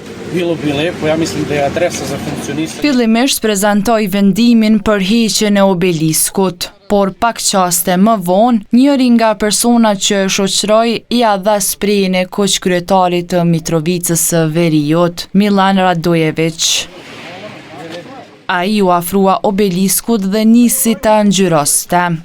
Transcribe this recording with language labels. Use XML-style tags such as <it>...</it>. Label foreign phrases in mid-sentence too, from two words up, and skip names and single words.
<sr>Po ja mislim da je adresa za funkcionisanje.</sr> <sq>Fillimisht prezantoi vendimin për heqjen e obeliskut, por pak qaste më vonë, njëri nga personat që shoqëroi ia dha sprejin e koqkryetarit të Mitrovicës së Veriut, Milan Radojević. Ai u afrua obeliskut dhe nisi ta ngjyroste.</sq>